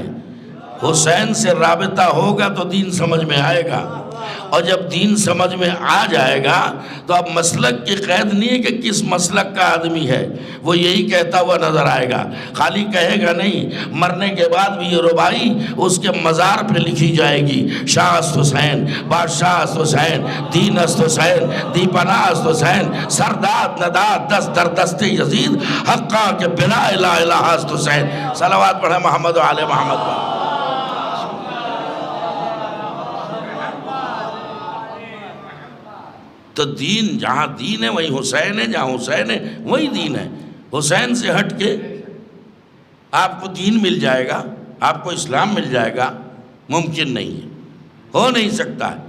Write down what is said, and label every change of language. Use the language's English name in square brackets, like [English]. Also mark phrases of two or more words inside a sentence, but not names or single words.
[Urdu] حسین سے رابطہ ہوگا تو دین سمجھ میں آئے گا، اور جب دین سمجھ میں آ جائے گا تو اب مسلک کی قید نہیں ہے کہ کس مسلک کا آدمی ہے، وہ یہی کہتا ہوا نظر آئے گا، خالی کہے گا نہیں، مرنے کے بعد بھی یہ ربائی اس کے مزار پہ لکھی جائے گی، [Persian] شاہ است حسین، بادشاہ است حسین، دین است حسین، دی پناہ است حسین، سرداد نداد دست در دست یزید، حقا کے بلا الہ الہ است حسین۔ [Urdu] صلوات پڑھے محمد و آل محمد۔ تو دین، جہاں دین ہے وہیں حسین ہے، جہاں حسین ہے وہیں دین ہے۔ حسین سے ہٹ کے آپ کو دین مل جائے گا، آپ کو اسلام مل جائے گا، ممکن نہیں ہے، ہو نہیں سکتا ہے۔